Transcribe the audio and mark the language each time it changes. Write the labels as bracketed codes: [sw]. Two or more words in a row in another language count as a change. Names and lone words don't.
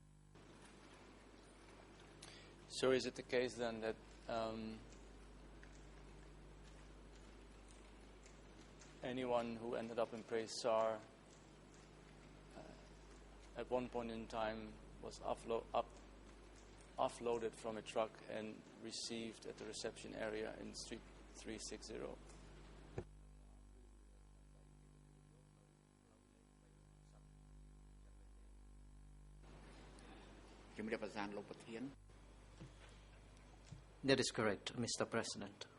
[en] So is it the case then that anyone who ended up in Presar at one point in time was offloaded from a truck and received at the reception area in Street 360? [km] ជំរាបប្រសានលោកប្រធាន [en] That is correct, Mr. President.